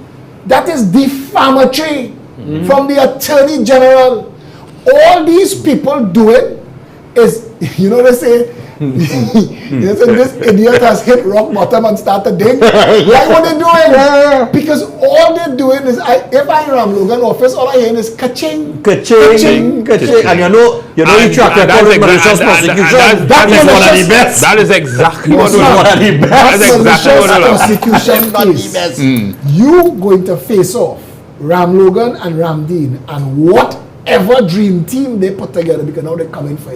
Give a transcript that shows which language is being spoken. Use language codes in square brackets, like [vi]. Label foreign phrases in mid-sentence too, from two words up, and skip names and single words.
[en] That is defamatory from the Attorney General. All these people do it is, you know, they say, they say this idiot has hit rock bottom and started dig. Like what they're doing. Because all they're doing is, if I'm Ramlogan office, all I hear is ka-ching, ka-ching, ka-ching. And you know you track record with malicious prosecution. That is one of the best. That is exactly what one of the best. That is exactly what prosecution case. You going to face off Ramlogan and Ramdeen and whatever dream team they put together, because now they're coming for you.